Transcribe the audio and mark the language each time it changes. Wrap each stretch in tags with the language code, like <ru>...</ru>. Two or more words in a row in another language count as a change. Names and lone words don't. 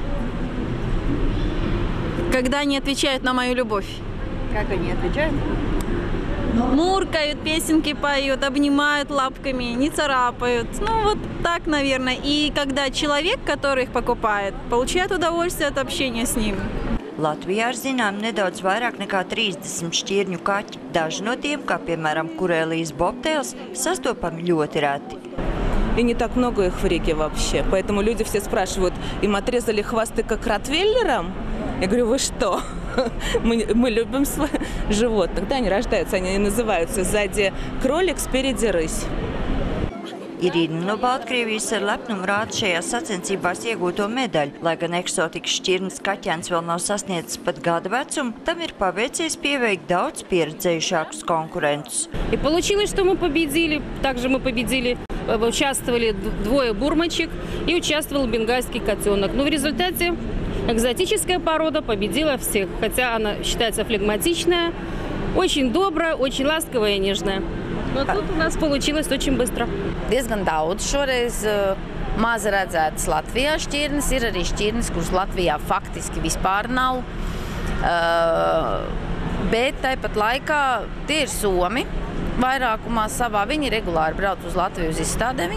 <ru>Когда они отвечают на мою любовь. Как они отвечают? Муркают, песенки поют, обнимают лапками, не царапают. Ну, вот так, наверное. И когда человек, который их покупает, получает удовольствие от общения с ним.</ru> <lv>Latvijā ir zinām nedaudz vairāk nekā 30 šķirņu kaķi. Daži no tiem, kā piemēram Kurēlijas bobtēls, sastopami ļoti reti.</lv> <ru>И не так много их в реке вообще. Поэтому люди все спрашивают, им отрезали хвосты как ротвейлерам? Я говорю, вы что? Мы любим своих животных. Когда они рождаются, они называются сзади кролик, спереди рысь.</ru> <lv>Irīna no Baltkrievijas ar lepnumu rāda šajās sacensībās iegūto medaļu. Lai gan eksotikas šķirnes kaķēns vēl nav sasniedzis pat gada vecumu, tam ir paveicies pieveikt daudz pieredzējušākus konkurentus.</lv> <ru>И получилось, что мы победили. Также мы победили, участвовали двое бурмочек и участвовал бенгальский котенок. Но в результате экзотическая порода победила всех, хотя она считается флегматичная, очень добрая, очень ласковая и нежная. Но тут у нас получилось очень быстро.</ru> <lv>Diezgan daudz šoreiz maz redzētas Latvijā šķirnes. Ir arī šķirnes, kuras Latvijā faktiski vispār nav. Bet tāpat laikā tie ir somi vairākumā savā. Viņi regulāri brauc uz Latviju uz izstādēm.</lv>